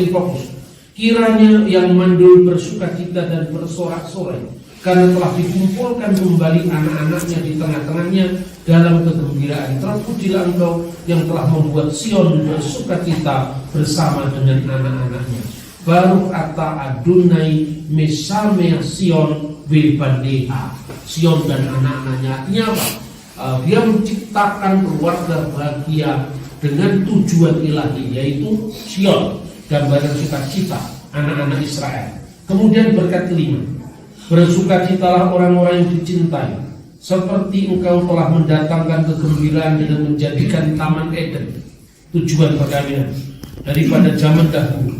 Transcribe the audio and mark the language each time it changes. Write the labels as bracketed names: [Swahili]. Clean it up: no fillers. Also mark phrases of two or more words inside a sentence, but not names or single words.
[Indonesian] Kiranya yang mandul bersukacita dan bersorak-sorai karena telah dikumpulkan kembali anak-anaknya di tengah-tengahnya dalam kegembiraan. Terpujilah engkau yang telah membuat Sion bersukacita bersama dengan anak-anaknya. [Hebrew] ברוך אתה ה' משמח ציון בבניה. [Indonesian] Sion dan anak-anaknya, artinya apa? Dia menciptakan keluarga bahagia dengan tujuan ilahi, yaitu Sion, gambaran sukacita anak-anak Israel. Kemudian berkat kelima, bersukacitalah orang-orang yang dicintai, seperti engkau telah mendatangkan kegembiraan dengan menjadikan Taman Eden, tujuan perkawinan daripada zaman dahulu.